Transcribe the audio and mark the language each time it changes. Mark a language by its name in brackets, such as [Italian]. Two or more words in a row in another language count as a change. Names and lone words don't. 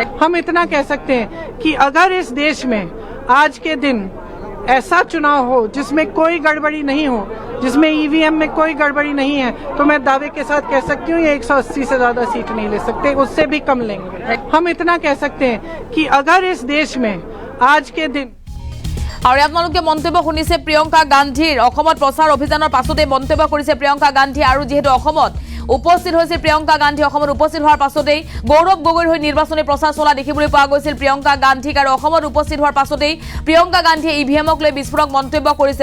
[Hindi] हम इतना कह सकते हैं कि अगर इस देश में आज के दिन ऐसा चुनाव हो जिसमें कोई गड़बड़ी नहीं हो, जिसमें ईवीएम में कोई गड़बड़ी नहीं है, तो मैं दावे के साथ कह सकती हूँ ये 180 से ज्यादा सीट नहीं ले सकते, उससे भी कम लेंगे। हम इतना कह सकते हैं कि अगर इस देश में आज के दिन [Assamese] আৰু আপোনালোকে মন্তব্য শুনিছে প্ৰিয়ঙ্কা গান্ধীৰ। অসমত প্ৰচাৰ অভিযানৰ পাছতে মন্তব্য কৰিছে প্ৰিয়ঙ্কা গান্ধী। আৰু যেহেতু অসমত উপস্থিত হৈছে প্ৰিয়ঙ্কা গান্ধী, অসমত উপস্থিত হোৱাৰ পাছতেই গৌৰৱ গগৈৰ হৈ নিৰ্বাচনী প্ৰচাৰ চলা দেখিবলৈ পোৱা গৈছিল প্ৰিয়ঙ্কা গান্ধীক। আৰু অসমত উপস্থিত হোৱাৰ পাছতেই প্ৰিয়ঙ্কা গান্ধীয়ে ইভিএমক লৈ বিস্ফোৰক মন্তব্য কৰিছে।